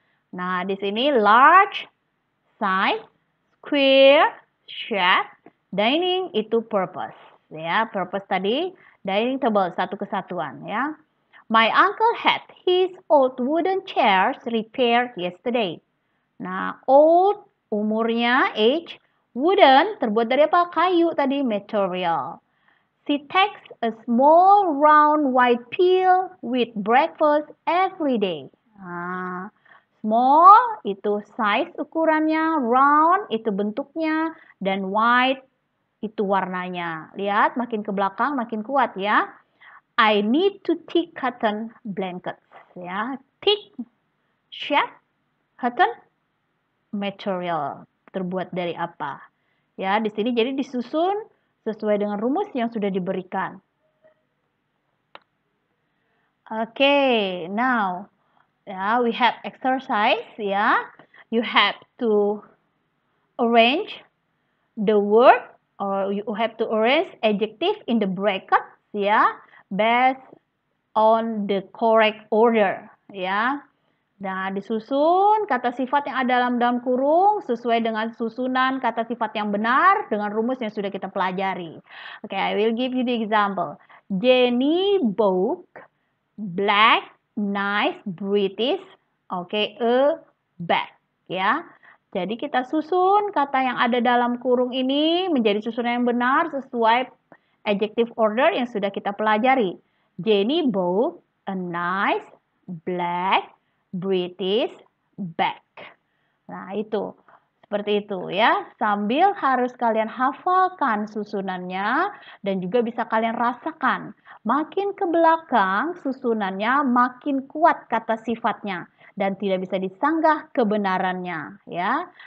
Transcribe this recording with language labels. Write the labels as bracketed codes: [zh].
[id] Nah, di sini [en] large, size, square, shape, dining itu purpose. [id] Ya, purpose tadi dining table satu kesatuan ya. [en] My uncle had his old wooden chairs repaired yesterday. [id] Nah, old umurnya age, wooden terbuat dari apa? Kayu tadi material. [en] She takes a small round white pill with breakfast every day. [id] Nah, small itu size ukurannya, round itu bentuknya, dan white itu warnanya. Lihat makin ke belakang makin kuat ya. [en] I need to thick cotton blankets [id] ya. [en] Thick shape cotton material [id] terbuat dari apa? Ya, di sini jadi disusun sesuai dengan rumus yang sudah diberikan. [en] Okay, now we have exercise ya. You have to arrange the word or you have to arrange adjective in the bracket ya based on the correct order ya. [id] Nah, disusun kata sifat yang ada dalam kurung sesuai dengan susunan kata sifat yang benar dengan rumus yang sudah kita pelajari. [en] Okay, I will give you the example. Jenny bought black, nice, British, a bag, ya. [id] Jadi kita susun kata yang ada dalam kurung ini menjadi susunan yang benar sesuai adjective order yang sudah kita pelajari. [en] Jenny bought a nice, black, British bag. [id] Nah, itu. Seperti itu ya. Sambil harus kalian hafalkan susunannya dan juga bisa kalian rasakan. Makin ke belakang susunannya makin kuat kata sifatnya dan tidak bisa disanggah kebenarannya ya.